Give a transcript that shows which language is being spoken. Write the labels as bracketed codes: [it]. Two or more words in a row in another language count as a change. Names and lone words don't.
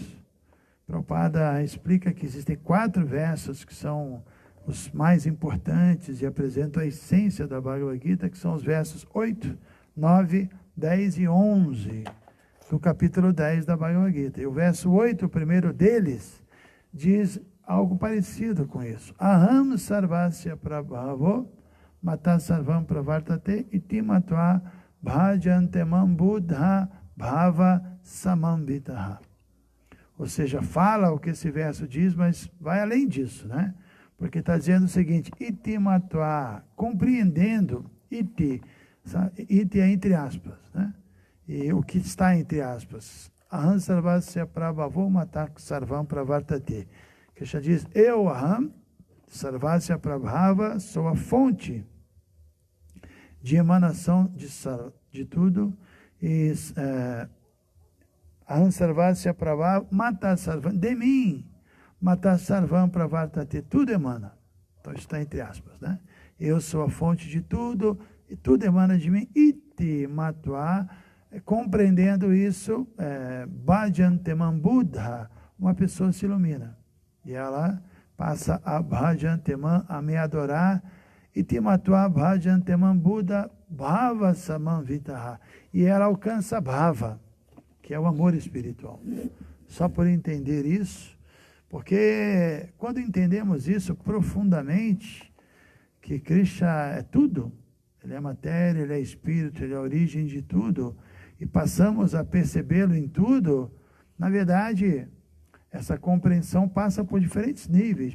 [pt] Prabhupada explica que existem 4 versos que são os mais importantes e apresentam a essência da Bhagavad Gita, que são os versos 8, 9, 10 e 11, do capítulo 10 da Bhagavad Gita. E o verso 8, o primeiro deles, diz algo parecido com isso. [sa] Aham sarvasya prabhavo mata sarvam pravartate iti matva bhajantemam buddha bhava samambitaha. [pt] Ou seja, fala o que esse verso diz, mas vai além disso, Porque está dizendo o seguinte, [sa] iti matva, [pt] compreendendo, iti é entre aspas, E o que está entre aspas? [sa] Aham sarvasya prabhavo mata sarvam pravartate. Krishna diz, Aham, sarvasya prabhava, [pt] sou a fonte de emanação de tudo, e [sa] Aham-sarvasya prabha mata sarvam, [pt] de mim, [sa] mata sarvam pravartate, [pt] tudo emana. Então está entre aspas, né? Eu sou a fonte de tudo, e tudo emana de mim, [sa] iti matva, [pt] compreendendo isso, [sa] bhajantemam buddha, [pt] uma pessoa se ilumina. E ela passa a bhajantemam, a me adorar, [sa] iti matva bhajantemam buddha bhava samam vitaha. [pt] E ela alcança bhava, que é o amor espiritual. Só por entender isso, porque quando entendemos isso profundamente, que Krishna é tudo, ele é matéria, ele é espírito, ele é a origem de tudo, e passamos a percebê-lo em tudo, na verdade, essa compreensão passa por diferentes níveis.